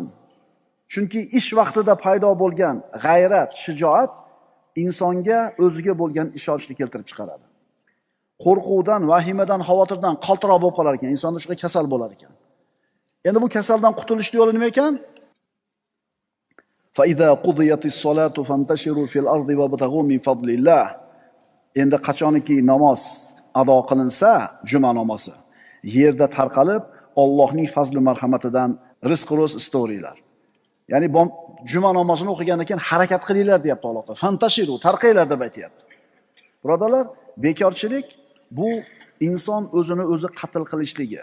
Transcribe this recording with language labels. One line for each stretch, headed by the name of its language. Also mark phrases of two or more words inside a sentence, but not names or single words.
Uzbek: Chunki ish vaqtida paydo bo'lgan g'ayrat, shijoat insonga o'ziga bo'lgan ishonchni keltirib chiqaradi. Qo'rquvdan, vahimadan, xavotirdan qaltiroq bo'lib qolar ekan, insonda shunaqa kasal bo'lar ekan. Endi bu kasaldan qutulishning yo'li nima ekan?
Arabic: فَإِذَا قُضِيَتِ الصَّلَاةُ فَانْتَشِرُوا فِي الْأَرْضِ وَابْتَغُوا مِنْ فَضْلِ اللَّهِ.
Uzbek: Endi qachonki namoz ado qilinsa, juma namozi, yerda tarqalib, Allohning fazli marhamatidan rizq ro'z istavringlar. Ya'ni juma namozini o'qigandan keyin harakat qilinglar deyapti Alloh taolo. Fantashiru, tarqanglar deb aytayapti. Birodarlar, bekorchilik bu inson o'zini o'zi qatl qilishligi.